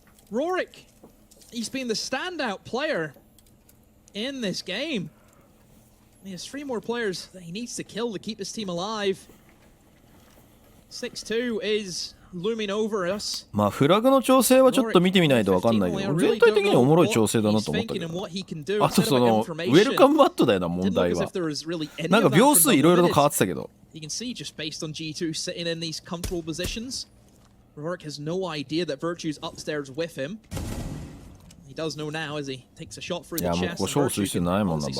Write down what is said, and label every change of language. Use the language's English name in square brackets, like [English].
[English] Rorik, he's been the standout player in this game. He has 3 more players that he needs to kill to keep his team alive. 6-2 is looming over us. [Japanese] まあフラグの調整はちょっと見てみないと分かんないけど全体的におもろい調整だなと思ったけどあとそのウェルカムマットだよな問題はなんか秒数いろいろと変わってたけど [English] You can see just based on G2 sitting in these comfortable positions Rorik has no idea that Virtue's upstairs with him He does know now as he takes a shot through the chest. [Japanese] いやもうここ勝負してないもんなバッチ。